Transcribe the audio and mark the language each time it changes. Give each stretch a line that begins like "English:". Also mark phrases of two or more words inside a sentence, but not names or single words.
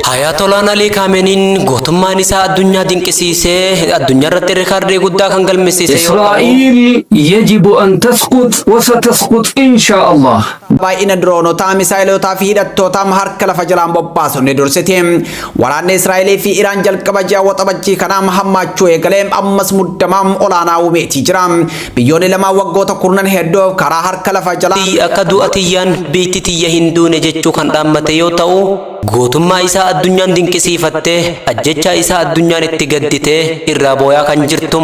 Oromo: Ayatollah Ali Khameneiin gootummaan isaa addunyaa dinqisiisee addunyaa irratti riikaardii guddaa kan galmeessise
Arabic: إسرائيل يجب أن تسقط وستسقط إن شاء الله.
Oromo: baay'ina droonotaa misaayilotaa fi hidhattootaa harka lafa jalaan bobbaasonni dursite waraanni Israa'elii fi Iraan jalqaba ji'a waxabajjii kanaa hammaachuu eegalee ammas muddamaa olaanaa uumeetii jira. Biyyoonni lama waggoota kurnan hedduu karaa harka lafa jalaa akka du'atiyyaan biitti tiyya hin duune jechuu kan dhaammate yoo ta'u gootummaa isaa addunyaan dinqisiifattee ajjechaa isaa addunyaan itti gadditee irraa booyaa kan jirtum.